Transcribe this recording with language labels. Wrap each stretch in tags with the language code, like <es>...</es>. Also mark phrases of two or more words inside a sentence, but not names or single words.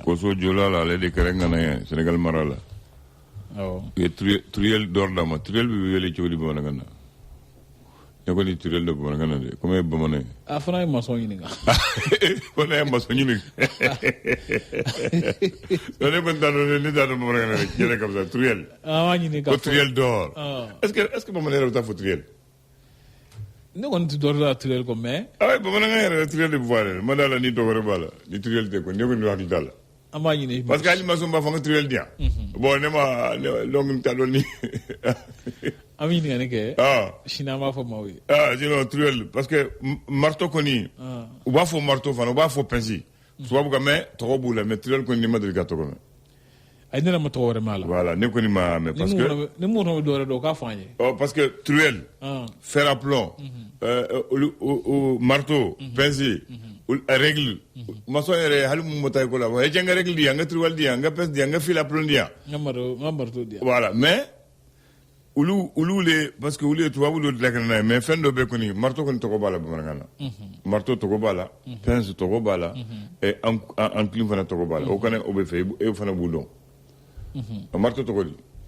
<bm>Koso jola la ale de kɛra ŋana ye Sénégal mara la u ye Turiel d'or d'a ma Turiel bɛ wele cogo di bamanankan na ne ko ni Turiel dɔ bamanankan na de comme ye bamanan ye a fana ye maçon ɲininka ko ne ye maçon ɲininka ne ko n t'a dɔn ne t'a dɔn bamanankan na de tiɲɛ ka fisa Turiel ko Turiel d'or</bm> <fr>est-ce que</fr> <bm>bamanan yɛrɛ bɛ taa fɔ Turiel ne kɔni tɛ dɔ la Turiel kɔ mais bamanankan yɛrɛ Turiel de bɛ fɔ a yɛrɛ ma d'a la ni dɔ wɛrɛ b'a la ni Turiel tɛ ko ne kɔni hakili t'a la an b'a ɲini</bm> <fr>parce que</fr> <bm>hali maçon b'a fɔ ko Turiel di yan bon ne ma donc t'a dɔn ni an bɛ ɲininkali kɛ sini an b'a fɔ maaw ye sinon Turiel</bm> <fr>parce que marteau</fr> <bm>kɔni u b'a fɔ marteau fana u b'a fɔ pince tubabu kan mais tɔgɔ b'u la mais Turiel kɔni ne ma deli ka tɔgɔ mɛn ay ne ma tɔgɔ wɛrɛ m'a la voilà ne kɔni ma mɛn</bm> <fr>parce que</fr> <bm>ni mun bɛ dɔ wɛrɛ dɔn o k'a fɔ an ye</bm> <fr>parce que Turiel fer à plomb marteau pince règle maçon</fr> <bm>yɛrɛ hali mun ma taa école la e cɛ n ka règle di yan n ka Turiel di yan n ka pince di yan n ka</bm> <fr>fil à plomb</fr> <bm>di yan n ka marteau di yan</bm> <fr>voilà mais</fr> <bm>olu le</bm> <fr>parce que</fr> <bm>olu ye tubabu dɔ dilan ka na ye mais fɛn dɔ bɛ kɔni marteau kɔni tɔgɔ b'a la bamanankan na marteau tɔgɔ b'a la pince tɔgɔ b'a la enclume fana tɔgɔ b'a la o kana o bɛ fɛ e fana b'u dɔn marteau tɔgɔ di</bm>